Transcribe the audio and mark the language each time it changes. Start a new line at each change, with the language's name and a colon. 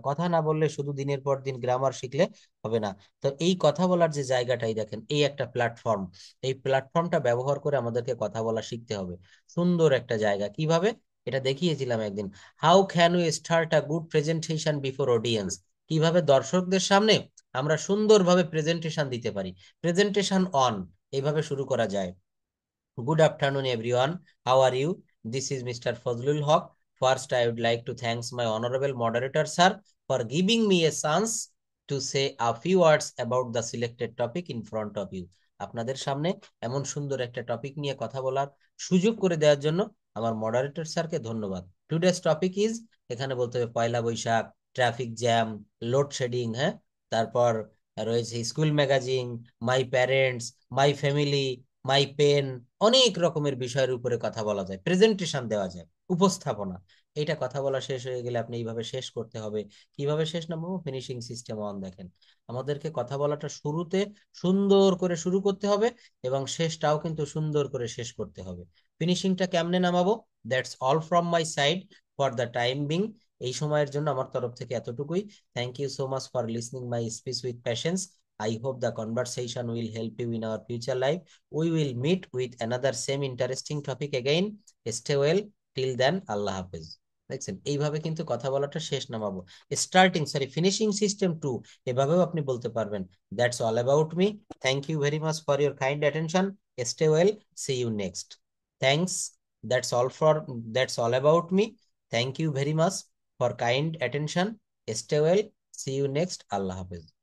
Bangla: কথা না বললে শুধু দিনের পর দিন গ্রামার শিখলে হবে না। তো এই কথা বলার যে জায়গাটাই দেখেন, এই একটা প্ল্যাটফর্ম। এই প্ল্যাটফর্মটা ব্যবহার করে আমাদেরকে কথা বলা শিখতে হবে। সুন্দর একটা জায়গা। কিভাবে? এটা দেখিয়েছিলাম একদিন।
English: How can we start a good presentation before audience?
Bangla: কিভাবে দর্শকদের সামনে আমরা সুন্দরভাবে প্রেজেন্টেশন দিতে পারি। প্রেজেন্টেশন অন, এইভাবে শুরু করা যায়।
English: Good afternoon, everyone. How are you? This is Mr. Fazlul Haq. First, I would like to thank my honorable moderator, sir, for giving me a chance to say a few words about the selected topic in front of you.
Bangla: আপনাদের সামনে এমন সুন্দর একটা topic নিয়ে কথা বলার সুযোগ করে দেওয়ার জন্য আমার মডারেটর স্যারকে ধন্যবাদ।
English: today's topic is,
Bangla: এখানে বলতে হবে পয়লা বৈশাখ, ট্রাফিক জ্যাম, লোডশেডিং, হ্যাঁ, তারপর রয়েছে school magazine, my parents, my family, my pen. অনেক রকমের বিষয়ের উপরে কথা বলা যায়, প্রেজেন্টেশন দেওয়া যায়, উপস্থাপনা। এইটা কথা বলা শেষ হয়ে গেলে আপনি এইভাবে শেষ করতে হবে। কিভাবে শেষ নামাবো? Finishing system on. দেখেন, আমাদেরকে কথা বলাটা শুরুতে সুন্দর করে শুরু করতে হবে এবং শেষটাও কিন্তু সুন্দর করে শেষ করতে হবে। ফিনিশিংটা কেমনে নামাবো?
English: That's all from my side for the time being.
Bangla: এই সময়ের জন্য আমার তরফ থেকে এতটুকুই।
English: Thank you so much for listening my speech with patience. I hope the conversation will help you in our future life. We will meet with another same interesting topic again. Stay well. Till then, Allah Hafiz.
Bangla: দেখছেন, এইভাবে কিন্তু কথা বলাটা শেষ নামাবো। Starting, sorry, finishing system 2, এভাবেও আপনি বলতে পারবেন।
English: That's all about me. Thank you very much for your kind attention. Stay well. See you next. Thanks. That's all for, that's all about me. Thank you very much for kind attention. Stay well. See you next. আল্লাহ হাফেজ।